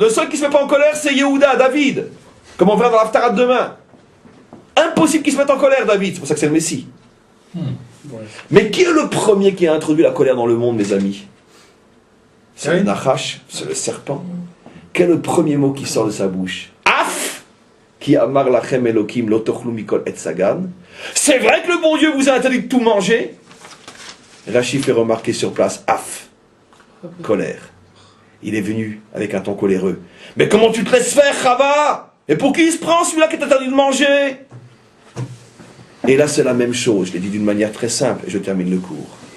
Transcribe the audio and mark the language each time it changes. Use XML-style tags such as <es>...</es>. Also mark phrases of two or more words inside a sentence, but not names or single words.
<fr>Le seul qui ne se met pas en colère, c'est Yehuda, David. Comme on verra dans l'Haftarah de demain. Impossible qu'il se mette en colère, David, c'est pour ça que c'est le Messie. Mais qui est le premier qui a introduit la colère dans le monde, mes amis? C'est le Nachash, c'est le serpent. Quel est le premier mot qui sort de sa bouche?</fr> <he>אף כי אמר לכם אלקים לא תאכלו מכל עץ הגן.</he> <fr>C'est vrai que le bon Dieu vous a interdit de tout manger. Rachi fait remarquer sur place, af, colère. Il est venu avec un ton coléreux. Mais comment tu te laisses faire, Chava? Et pour qui il se prend celui-là qui t'a interdit de manger? Et là c'est la même chose, je l'ai dit d'une manière très simple, et je termine le cours.</fr>